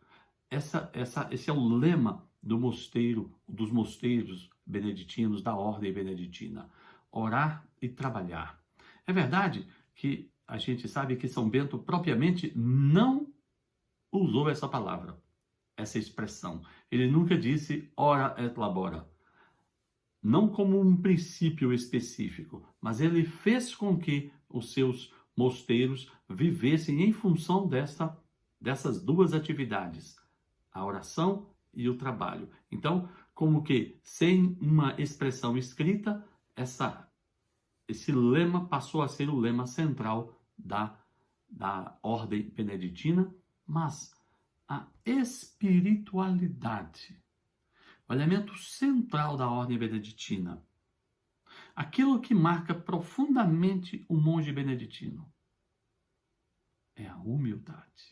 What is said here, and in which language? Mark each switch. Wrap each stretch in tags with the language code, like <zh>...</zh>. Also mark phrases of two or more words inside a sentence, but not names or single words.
<pt>Esse é o lema do mosteiro, dos mosteiros beneditinos, da ordem beneditina. Orar e trabalhar. É verdade que a gente sabe que São Bento propriamente não usou essa palavra, essa expressão. Ele nunca disse</pt> <la>ora et labora.</la> <pt>Não como um princípio específico, mas ele fez com que os seus mosteiros vivessem em função dessas duas atividades, a oração e o trabalho. Então, como que sem uma expressão escrita, esse lema passou a ser o lema central da ordem beneditina, mas a espiritualidade, o elemento central da ordem beneditina, aquilo que marca profundamente o monge beneditino, é a humildade.</pt>